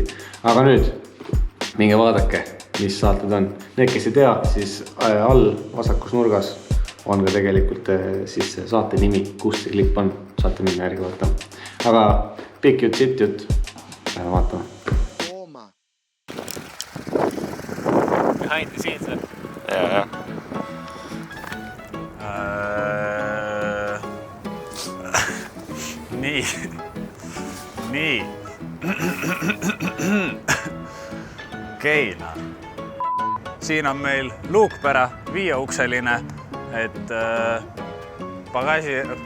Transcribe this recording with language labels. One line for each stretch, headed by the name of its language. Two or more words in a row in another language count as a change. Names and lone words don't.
Estonian: Aga nüüd minge vaadake, mis saated on. Need, kes ei tea, siis all vasakus nurgas on ka tegelikult siis saate nimi, kus see klipp on. Saate minna järgi vaatama. Aga pikk jutt, sitt jutt. Lähme vaatama.
English: Behind the scenes,
Estonian: või? Jaa. Nii. Okei. Siin on meil luukpära, 5-ukseline, et bagasi...